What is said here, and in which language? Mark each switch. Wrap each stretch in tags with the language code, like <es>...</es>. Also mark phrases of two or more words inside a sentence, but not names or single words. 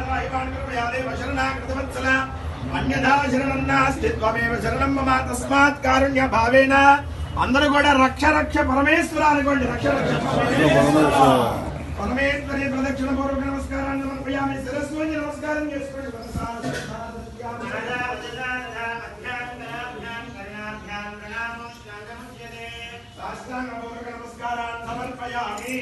<sa>कृपयादेव शरणागतवत्सल अन्यथा शरणं नास्ति त्वमेव शरणं मम तस्मात् कारुण्य भावेन</sa> <te>అందరూ కూడా</te> <sa>రక్ష రక్ష పరమేశ్వర</sa> <te>అనుకోండి</te> <sa>రక్ష రక్ష పరమేశ్వరి ప్రదక్షిణ పూర్వక నమస్కారాన్ని సమర్పయామి</sa> <te>శిరస్సు వంచి నమస్కారం చేసుకోండి</te> <sa>నమస్కారాన్ని సమర్పయామి</sa>